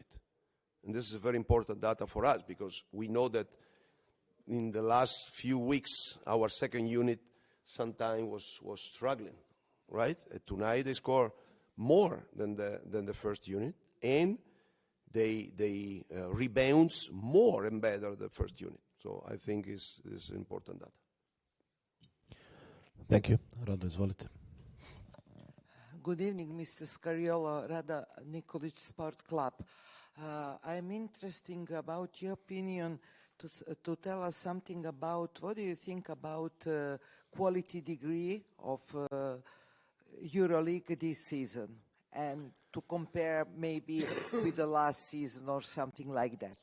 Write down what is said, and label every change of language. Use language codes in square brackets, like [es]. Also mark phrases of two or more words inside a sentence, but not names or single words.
[en] And this is very important data for us because we know that in the last few weeks, our second unit sometimes was struggling, right? Tonight they score more than the first unit, and they rebounds more and better than the first unit. So I think is important data. Thank you. [sr] Rado, izvolite. [en] Good evening, Mr. Skariolo, Rada Nikolic Sport Club. I'm interested about your opinion to tell us something about what do you think about quality degree of Euroleague this season, and to compare maybe with the last season or something like that.